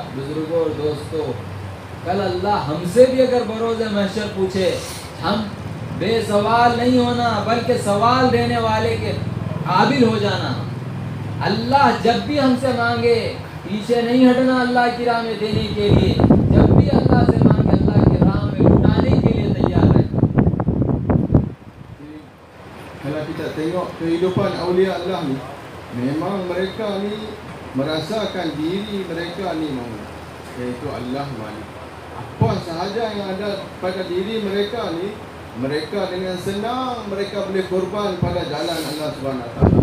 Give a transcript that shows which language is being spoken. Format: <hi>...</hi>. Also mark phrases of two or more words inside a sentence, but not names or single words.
<hi>बुजुर्गों और दोस्तों, कल अल्लाह हमसे भी अगर बरोज़ महशर पूछे, हम बेसवाल नहीं होना बल्कि सवाल देने वाले के काबिल हो जाना। अल्लाह जब भी हमसे मांगे पीछे नहीं हटना अल्लाह की राह में देने के लिए, जब भी अल्लाह से मांगे अल्लाह की राह में लुटाने के लिए तैयार है।</hi> <ms>Kalau kita tengok kehidupan awliya Allah ni, memang mereka ni merasakan diri mereka ni mana, iaitu Allah Malik. Apa sahaja yang ada pada diri mereka ni, mereka dengan senang mereka boleh korban pada jalan</ms> <ar>الله سبحانه وتعالى.</ar>